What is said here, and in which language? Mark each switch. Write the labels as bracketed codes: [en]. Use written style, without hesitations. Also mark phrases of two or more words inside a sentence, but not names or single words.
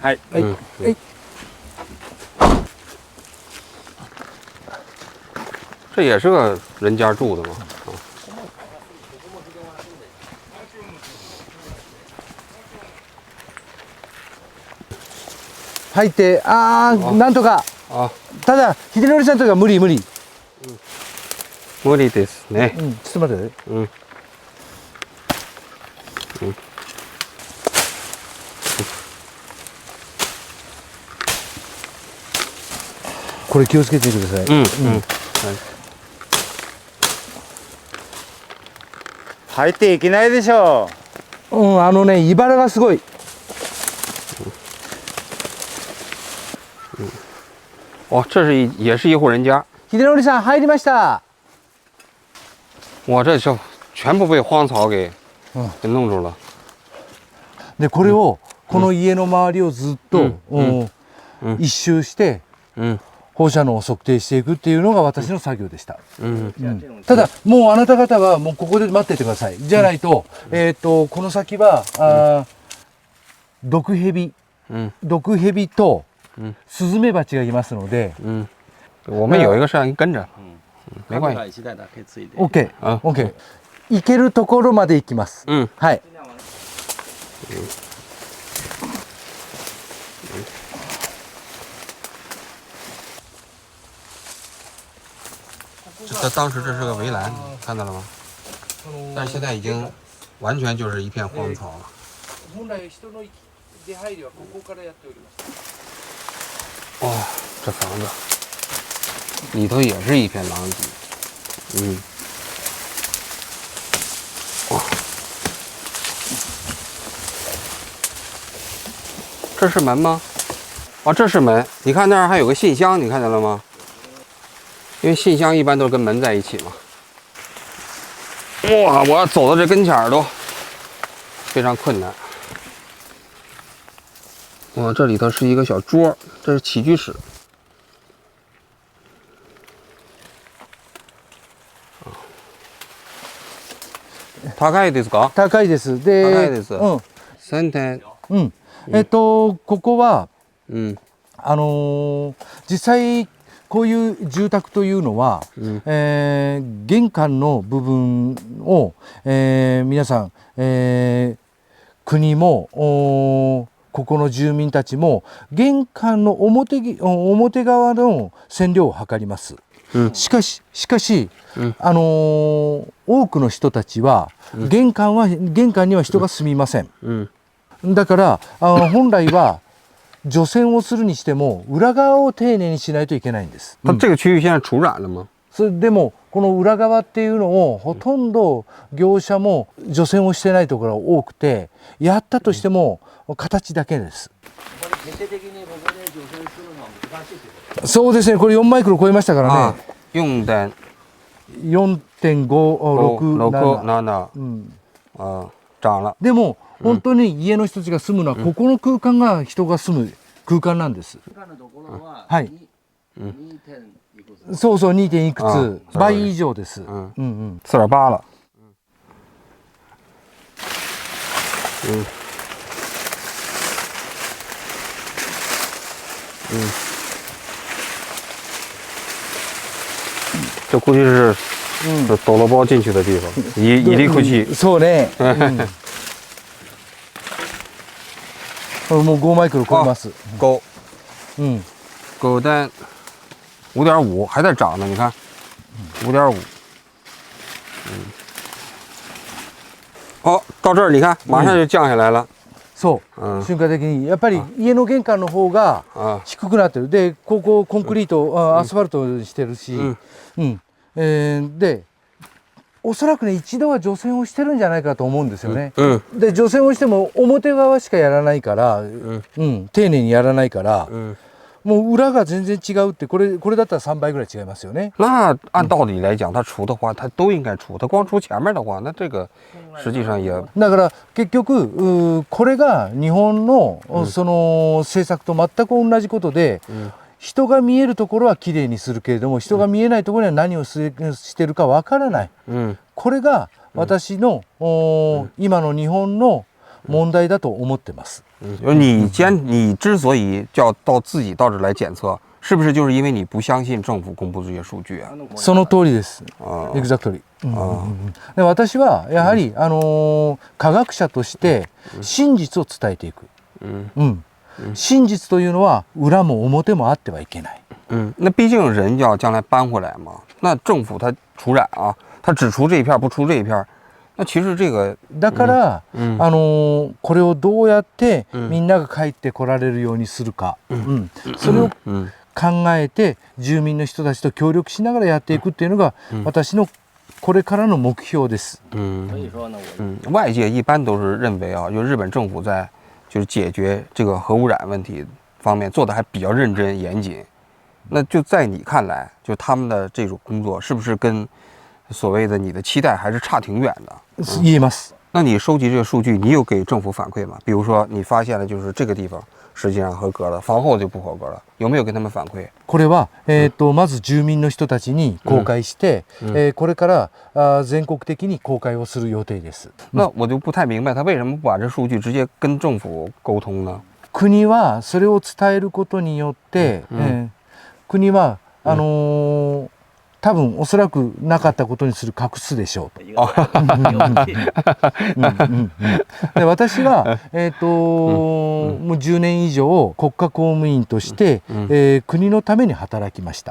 [ja] はい。はい。はい。 [zh] 这也是个人家住的嘛。 [ja] 入ってなんとか。ただ秀則さんとか無理。無理ですね。ちょっと待って。これ気をつけてください。入っていけないでしょう。いばらがすごい。 [zh] 哦，也是一户人家。 [ja] 秀則さん入りました。 [zh] 我这就全部被荒草给弄住了。 [ja] でこれをこの家の周りをずっと、一周して、放射能を測定していくっていうのが私の作業でした。ただもうあなた方はもうここで待っててください。じゃないと、この先は毒蛇とスズメバチがいますので。 [zh] 我们有一个摄像机跟着，没关系。 [en] OK OK。 [ja] 行けるところまで行きます。はい。 [zh] 当时这是个围栏，看到了吗？但是现在已经完全就是一片荒草了。 [ja] 本来人の出入りはここからやっております。 [zh] 哇，这房子里头也是一片狼藉。哇，这是门吗？哦，这是门。你看那儿还有个信箱，你看见了吗？因为信箱一般都是跟门在一起嘛。哇，我要走到这跟前儿都非常困难。哇，这里头是一个小桌，这是起居室。 [ja] 高いですか？高いです。で、高いです。3点。ここは、実際こういう住宅というのは、玄関の部分を、皆さん、国もここの住民たちも玄関の表側の線量を測ります。しかし、多くの人たちは玄関には人が住みません。だから本来は除染をするにしても裏側を丁寧にしないといけないんです。 [zh] 这个区域现在除染了吗？ [ja] それでもこの裏側っていうのをほとんど業者も除染をしてないところが多くて、やったとしても形だけです。そうですね。これ4マイクロ超えましたからね。 [zh] 4.567。涨了。 [ja] でも本当に家の人たちが住むのはここの空間が人が住む空間なんです。はい。そうそう 2. いくつ倍以上です。 [zh] 4.8 了。这估计是抖了包进去的地方，一粒空气。 [ja] そうね。もう5マイクロ超えます。 [zh] 高。狗蛋5.5还在涨呢，你看5.5。好，到这儿你看，马上就降下来了。 [ja] そう、瞬間的にやっぱり家の玄関の方が低くなってる。で、ここコンクリート、アスファルトしてるし、で、おそらくね一度は除染をしてるんじゃないかと思うんですよね。で、除染をしても表側しかやらないから、丁寧にやらないから。もう裏が全然違うってこれだったら3倍ぐらい違いますよね。 [zh] 那按道理来讲，它除的话，它都应该除。它光除前面的话，那这个实际上也。 [ja] だから結局これが日本のその政策と全く同じことで、人が見えるところはきれいにするけれども、人が見えないところには何をしてるかわからない。これが私の今の日本の問題だと思ってます。 [zh] 你之所以自己到这来检测，是不是就是因为你不相信政府公布这些数据啊？ [ja] その通りです。Exactly。で、私はやはり科学者として真実を伝えていく。真実というのは裏も表もあってはいけない。 [zh] 那毕竟人要将来搬回来嘛，那政府它除染啊，它只除这一片不除这一片。那其实这个 [ja] だから、これをどうやってみんなが帰ってこられるようにするか、それを考えて住民の人たちと協力しながらやっていくっていうのが私のこれからの目標です。 [zh] 外界一般都是认为啊，就日本政府在就是解决这个核污染问题方面做的还比较认真严谨。那就在你看来，就他们的这种工作是不是跟所谓的你的期待还是差挺远的？ [ja] 言えます。 [zh] 那你收集这个数据，你有给政府反馈吗？比如说你发现了就是这个地方实际上合格了，房后就不合格了，有没有给他们反馈？ [ja] これは、まず住民の人たちに公開して、これから全国的に公開をする予定です。 [zh] 那我就不太明白，他为什么不把这数据直接跟政府沟通呢？ [ja] 国はそれを伝えることによって、国は多分おそらくなかったことにする隠すでしょうと。で私は、もう10年以上国家公務員として、国のために働きました。